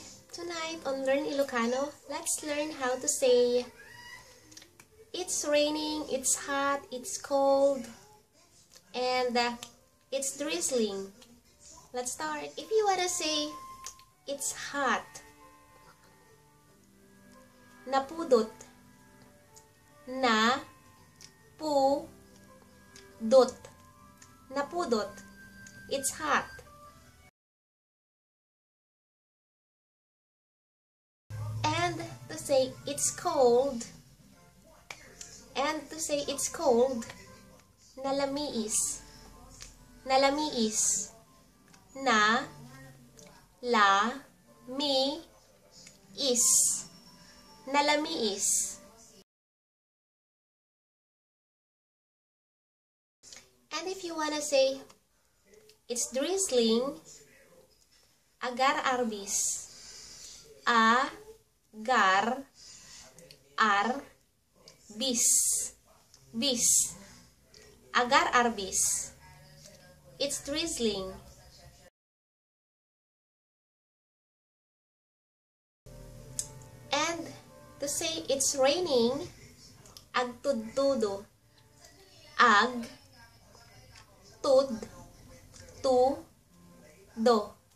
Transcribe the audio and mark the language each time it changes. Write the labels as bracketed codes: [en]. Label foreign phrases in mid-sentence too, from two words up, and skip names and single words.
[en] Tonight on Learn Ilocano, let's learn how to say it's raining, it's hot, it's cold, and it's drizzling. Let's start. If you wanna say it's hot, Napudot. Na-pu-dot. Napudot. It's hot. And to say it's cold. Nalamiis. Nalamiis. Na-la-mi-is. Nalamiis. And if you wanna say it's drizzling, Agar-arbis. Agar-arbis. Bis. Agar-arbis. It's drizzling. And to say it's raining, Agtudtudo. Agtudtudo.